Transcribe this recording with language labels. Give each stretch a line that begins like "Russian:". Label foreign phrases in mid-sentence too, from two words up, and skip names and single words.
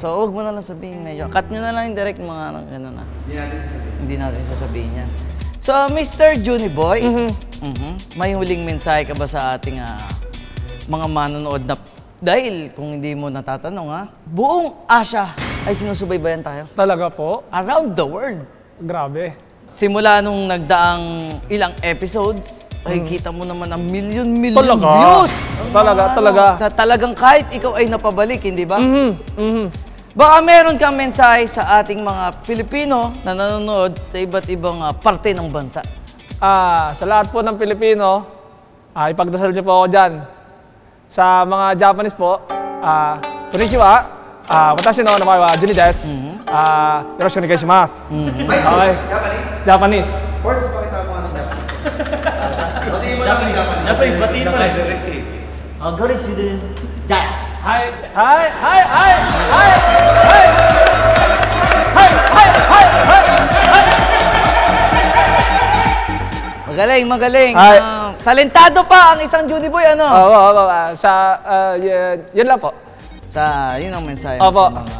Filipino: So, huwag mo na lang sabihin medyo. Cut nyo na lang yung direct mga gano'n na. Hindi natin sasabihin yan. So, Mr. Juniboy, may huling mensahe ka ba sa ating mga manonood na dahil kung hindi mo natatanong buong Asia ay sinusubaybayan tayo. Talaga po?
English: Around the world.
Filipino: Grabe. Simula nung nagdaang ilang episodes, ay kita mo naman ang million Talaga? views. Talaga. Talagang kahit ikaw ay napabalik, hindi ba? Baka meron kang mensahe sa ating mga Pilipino na nanonood sa iba't ibang parte ng bansa. Sa lahat po ng Pilipino, ipagdasal niyo po ako dyan. Sa mga Japanese po,
Japanese: こんにちは、私の名前はJuniです. よろしくお願いします.
English: Okay. Japanese.
Filipino: Words, pakita mo ano Japanese, batiin mo rin. Garis with the
English: Hi.
Filipino: Magaling. Talentado pa ang isang Juniboy, ano? Oo. Yun lang po. Yun ang mensahe mo sa mga